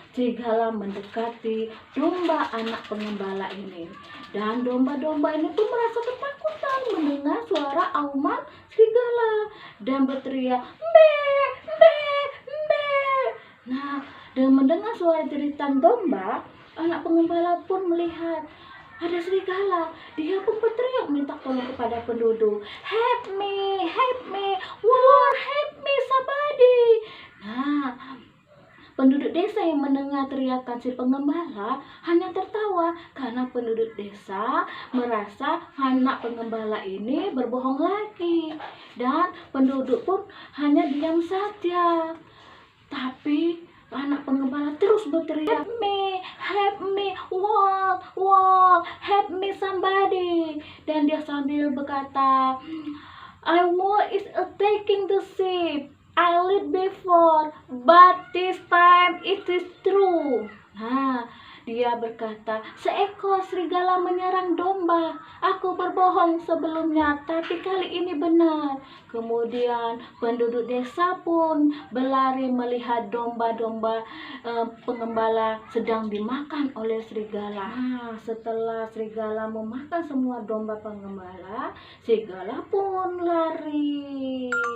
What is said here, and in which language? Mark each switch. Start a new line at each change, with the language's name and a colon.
Indonesian: Serigala mendekati domba anak pengembala ini, dan domba-domba ini pun merasa ketakutan mendengar suara auman serigala dan berteriak mbe, mbe, mbe. Nah, dengan mendengar suara jeritan domba, anak pengembala pun melihat ada serigala. Dia pun berteriak minta tolong kepada penduduk.
English: Help me, wow, help me somebody.
Indonesian: Nah, penduduk desa yang mendengar teriakan si pengembala hanya tertawa karena penduduk desa merasa anak pengembala ini berbohong lagi. Dan penduduk pun hanya diam saja. Tapi anak pengembala terus berteriak,
English: help me, wow, wow, help me somebody.
Indonesian: Dan dia sambil berkata,
English: I was is attacking the sheep. I lived before, but this time it is true.
Indonesian: Nah, dia berkata, seekor serigala menyerang domba. Aku berbohong sebelumnya, tapi kali ini benar. Kemudian penduduk desa pun berlari melihat domba-domba pengembala sedang dimakan oleh serigala. Nah, setelah serigala memakan semua domba pengembala, serigala pun lari.